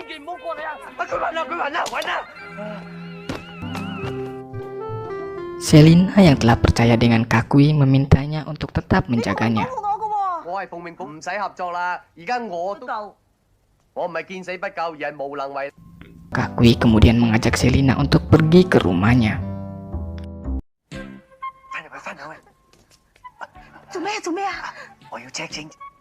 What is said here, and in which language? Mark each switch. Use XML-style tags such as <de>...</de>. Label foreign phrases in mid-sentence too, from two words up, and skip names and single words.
<id>Selina yang telah percaya dengan Kakui memintanya untuk tetap menjaganya.</id> <yue>我係奉命唔使合作啦，而家我唔係見死不救，而係無能為。</yue> <id>Kakui kemudian mengajak Selina untuk pergi ke rumahnya.</id> <yue>翻入去，做咩啊？我要 check 清。</yue>